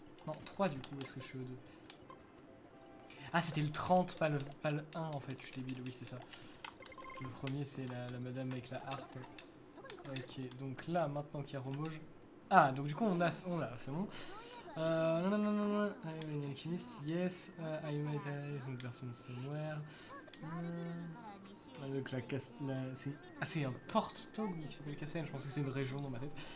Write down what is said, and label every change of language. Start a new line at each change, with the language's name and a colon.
French: Non, 3 du coup, est-ce que je suis au 2? Ah, c'était le 30, pas le 1 en fait, je suis débile, oui, c'est ça. Le premier, c'est la madame avec la harpe. Ok, donc là, maintenant qu'il y a Romoge. Ah, donc du coup, on l'a, c'est bon.
English: Non. I'm an alchemist, yes. I might have one person somewhere.
French: Donc c'est un porte-tog qui s'appelle Castagne, je pensais que c'est une région dans ma tête.